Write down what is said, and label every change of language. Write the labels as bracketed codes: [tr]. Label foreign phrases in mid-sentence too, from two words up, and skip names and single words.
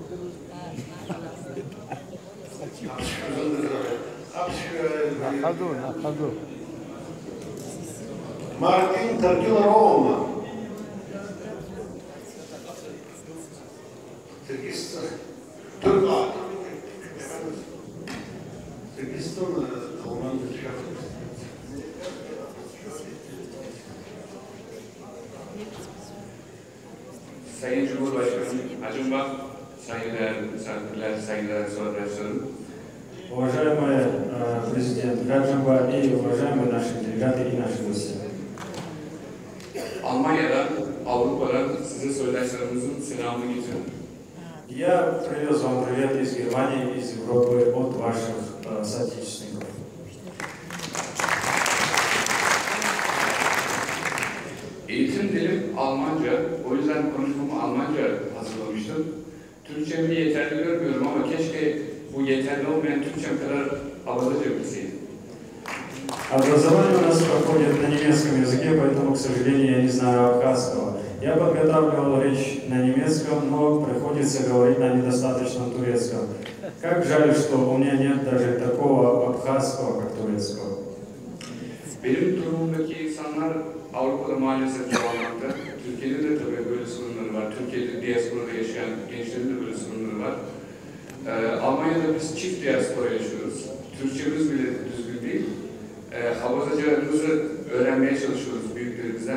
[tr] أخذوه مارتين تركيا روما تركيستان تركيستان رومان Sayın Cumhurbaşkanım, Acunbak, sayın değerli misafirler, sayın değerli sorularım. [ru] Уважаемый президент Гаджимба и уважаемые наши делегаты и наши гости. [tr] Almanya'dan, Avrupa'dan size soydaşlarımızın selamını getiriyorum. [ru] Я привез вам привет из Германии, из Европы от ваших соотечественников. [tr] Eğitim dilim Almanca, o yüzden konuşmamı Almanca hazırlamıştım. Türkçemi yeterli görmüyorum ama keşke bu yeterli olmayan Türkçem kadar avazaca bilseydim. [ru] Образование у нас проходит на немецком языке, поэтому, к сожалению, я не знаю абхазского. Я подготавливал речь на немецком, но приходится говорить на недостаточном турецком. Как жаль, что у меня нет даже такого абхазского, как турецкого. [tr] Benim durumumdaki insanlar Avrupa'da maalesef çoğalmakta. Türkiye'de de tabii böyle sorunları var. Türkiye'de diasporada yaşayan gençlerin de böyle sorunları var. Almanya'da biz çift diaspora yaşıyoruz. Türkçemiz bile düzgün değil. Havazacılığımızı öğrenmeye çalışıyoruz büyüklerimizden.